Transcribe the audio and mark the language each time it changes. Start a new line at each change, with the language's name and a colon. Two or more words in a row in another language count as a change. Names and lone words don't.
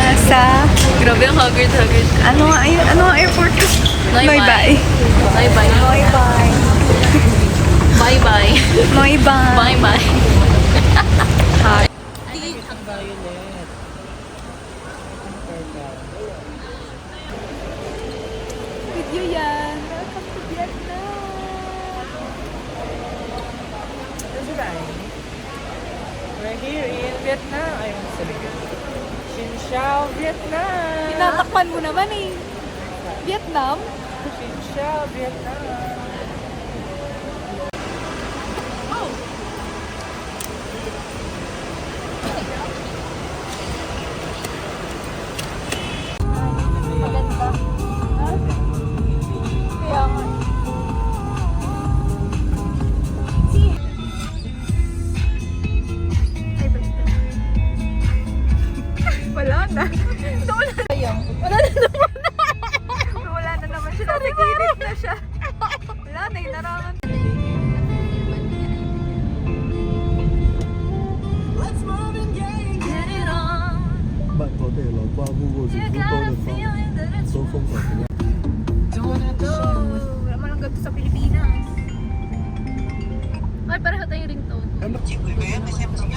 Filipino: sa... Grabe ang haggard. Ano nga yun? Ano nga airport? Noy-Bai. Noy-Bai.
English: Bye-bye. Bye-bye. Noy-Bai. Bye-bye.
Filipino: Video yan.
English: Welcome to Vietnam. We're here in Vietnam.
Filipino: Ayun, sabihin.
Vietnamese: Xin chào Vietnam.
Filipino: Tinatakpan mo naman eh. Vietnam?
Vietnamese: Xin chào Vietnam.
Filipino: Kaya nga. Wala na. Wala na naman. Wala na naman siya. Nasa gilid na siya. Wala na, inarangan.
Vietnamese: Bạn có thể là qua Google dịch vụ tôi được không? Tôi không phải tiếng Anh.
Filipino: Wala man lang ganito sa Pilipinas. Ay, pareho tayo ringtone.
Vietnamese: Em chị gửi về em xem chị nhá.